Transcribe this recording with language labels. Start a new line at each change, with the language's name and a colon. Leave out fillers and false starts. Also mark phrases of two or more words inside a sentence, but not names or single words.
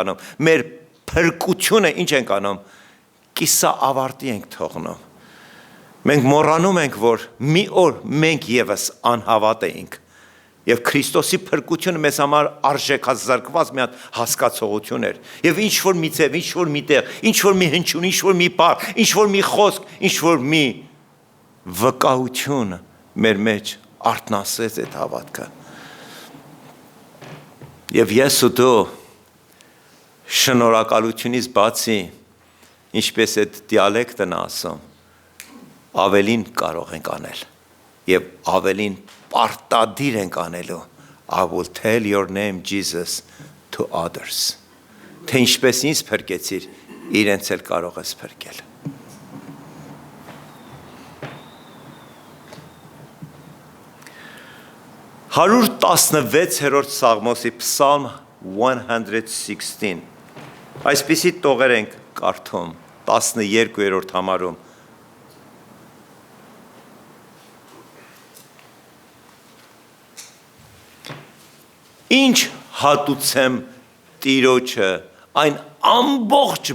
Armenian: անում։ Մեր փրկությունը ինչ ենք անում։ Կիսա ավարտի ենք թողնում։ Մենք մոռանում ենք, որ մի օր մենք եւս անհավատ էինք եւ Քրիստոսի փրկությունը մեզ համար արժեքազրկված մի հատ հասկացողություն էր եւ ինչ որ մի ձև, ինչ որ մի տեղ, ինչ որ մի հնչյուն, ինչ որ մի բառ, ինչ որ մի խոսք, ինչ որ մի վկայություն մեր մեջ արտնասեց այդ հավատքը եւ ես ու դու շնորհակալությունից բացի ինչպես այդ դիալեկտն ասում ավելին կարող ենք անել եւ ավելին պարտադիր ենք անելու
English: I will tell your name Jesus to others
Armenian: թե ինչպես ինձ փրկեցիր իրենց էլ կարող ես փրկել 116-րդ Սաղմոսի Psalm 116 այսպիսի տողեր ենք կարդում 12-րդ համարում Ինչ հատուցեմ Տիրոջը այն ամբողջ